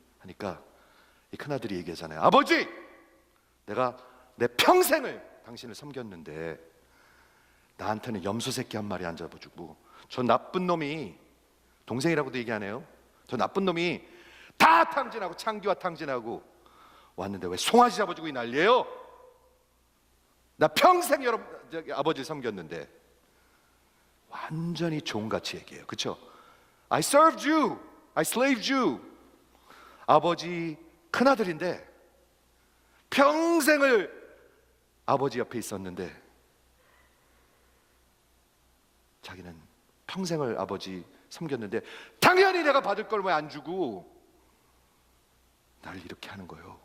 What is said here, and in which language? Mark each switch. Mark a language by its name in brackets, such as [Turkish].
[Korean] 하니까 이 큰아들이 얘기하잖아요. 아버지, 내가 내 평생을 당신을 섬겼는데 나한테는 염소 새끼 한 마리 안 잡아주고 저 나쁜 놈이, 동생이라고도 얘기 안 해요, 저 나쁜 놈이 다 탕진하고 창기와 탕진하고 왔는데 왜 송아지 잡아주고 이 난리예요? 나 평생 아버지를 섬겼는데. 완전히 종같이 얘기해요. 그렇죠? [English] I served you, I slaved you. [Korean] 아버지 큰아들인데 평생을 아버지 옆에 있었는데 자기는 평생을 아버지 섬겼는데 당연히 내가 받을 걸 왜 안 주고 나를 이렇게 하는 거예요.